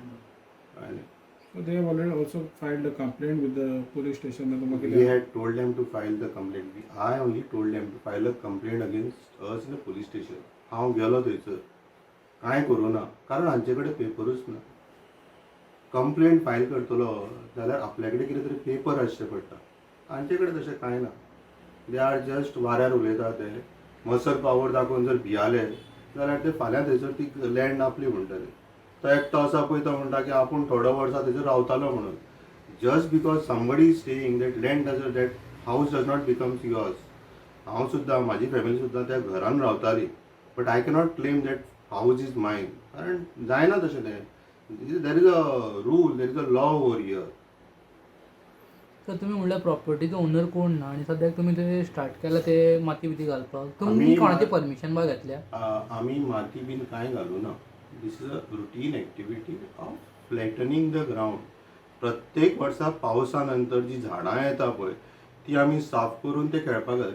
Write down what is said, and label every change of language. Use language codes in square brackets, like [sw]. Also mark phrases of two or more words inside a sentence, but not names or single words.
[en] So they have already also filed a complaint with the police station. We had told them to file the complaint. I only told them to file a complaint against us in the police station. [kok] हांव गेलो थंयसर कांय करूना कारण हांचे कडेन पेपरूच ना. कंप्लेंट फायल करतलो जाल्यार आपल्या कडेन कितें तरी पेपर आसचे पडटा. हांचे कडेन तशें कांय ना. [en] they are just [kok] वाऱ्यार उलयता ते [en] muscle power [kok] दाखोवन जर भियाले जाल्यार ते फाल्यां थंयसर ती लँड आपली म्हणटले. तो एकटो आसा पळय तो म्हणटा की आपूण थोडो वर्सां थंयसर रावतालो म्हणून. [en] just because somebody is staying that land that house does not becomes yours. [kok] हांव सुद्दां म्हाजी फॅमिली सुद्दां त्या घरान रावताली [en] but I cannot claim that house is mine [kok] कारण जायना तशें तें. [en] there is a rule there is a law over here. [kok] तर तुम्ही म्हणल्यार प्रॉपर्टीचो ओनर कोण ना आणि सद्याक तुम्ही ते स्टार्ट केला ते माती बिती घालपाक तुम्ही आमी कोणाची परमिशन बा घेतल्या? आमी माती बीन कांय घालूं ना. [en] this is a routine activity of flattening the ground. [kok] प्रत्येक वर्सा पावसा नंतर जी झाडां येता पळय ती आमी साफ करून ते खेळपाक घालता.